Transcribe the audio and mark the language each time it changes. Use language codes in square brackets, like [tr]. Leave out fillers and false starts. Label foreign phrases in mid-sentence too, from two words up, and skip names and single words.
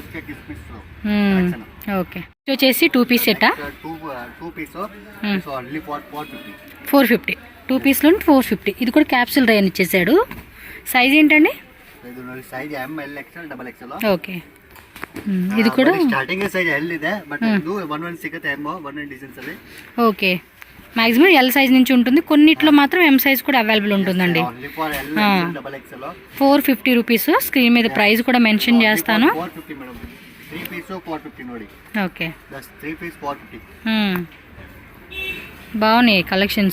[te] ఓకే వచ్చేసి 2 పీస్ సెట్టా 450. 2 పీస్లో 450. ఇది కూడా [en] capsule rayon [te] ఇచ్చేసాడు. సైజ్ ఏంటండి? ఓకే ఇది కూడా [en] starting size L [kn] ಇದೆ, ಬಟ್ ಇದು 11 ಸಿಗುತ್ತೆ, ಎಮ್ 11 ಡಿಸೈನ್ಸ್ ಅಲ್ಲಿ. [en] okay maximum L size [te] నుంచి ఉంటుంది, కొన్నిట్లో మాత్రం [en] M size [te] కూడా అవైలబుల్ ఉంటుందండి. 450 రూపీస్. స్క్రీన్ మీద ప్రైస్ కూడా మెన్షన్ చేస్తాను. ఓకే బాగున్నాయి కలెక్షన్స్.